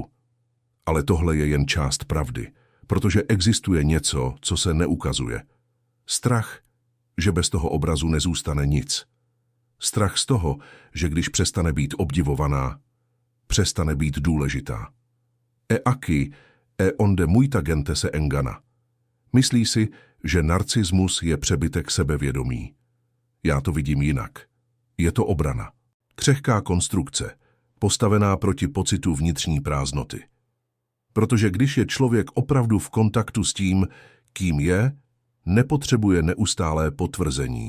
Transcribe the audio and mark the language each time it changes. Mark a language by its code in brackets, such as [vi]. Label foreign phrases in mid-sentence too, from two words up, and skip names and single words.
[cs] Ale tohle je jen část pravdy, protože existuje něco, co se neukazuje. Strach, že bez toho obrazu nezůstane nic. Strach z toho, že když přestane být obdivovaná, přestane být důležitá. [pt] E aki, e onde muita gente se engana. [cs] Myslí si, že narcismus je přebytek sebevědomí. Já to vidím jinak. Je to obrana. Křehká konstrukce, postavená proti pocitu vnitřní prázdnoty. Protože když je člověk opravdu v kontaktu s tím, kým je, nepotřebuje neustálé potvrzení.